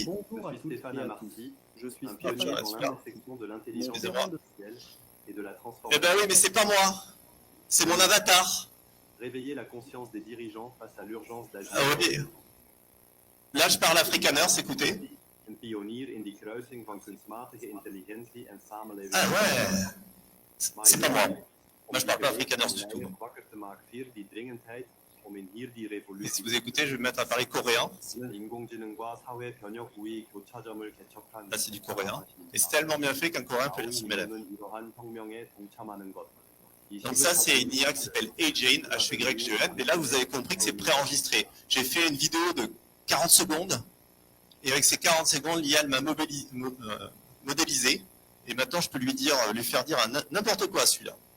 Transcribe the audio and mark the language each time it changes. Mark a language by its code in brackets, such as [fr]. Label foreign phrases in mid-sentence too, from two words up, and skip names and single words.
[fr] Bonjour à tous, Stéphane Amarty. Je suis spécialiste dans l'intersection de l'intelligence artificielle et de la transformation. Eh ben oui, mais c'est pas moi. C'est mon avatar. Réveiller la conscience des dirigeants face à l'urgence d'agir. Ah oui. Là, je parle afrikaners, écoutez. [af] Een pionier in die kruising van kunstmatige intelligentie en samenleving. [fr] Ah ouais. C'est pas moi. Moi, je parle pas afrikaners du tout. [af] Wakker te maken via die dringendheid om in hier die [fr] Et [af] revolutie. [fr] si vous écoutez, je vais me mettre à parler coréen. [ko] 인공지능과 사회 변혁 우위 교차점을 개척한. [fr] Là, c'est du coréen. Et c'est tellement bien fait qu'un coréen peut lire ce élève. [ko] 이러한 혁명에 동참하는 것. [fr] Donc ça, c'est une IA qui s'appelle HYGEN, H-Y-G-E-N. Et là, vous avez compris que c'est préenregistré. J'ai fait une vidéo de 40 secondes. Et avec ces 40 secondes, l'IA m'a modélisé. Et maintenant, je peux lui faire dire n'importe quoi, celui-là.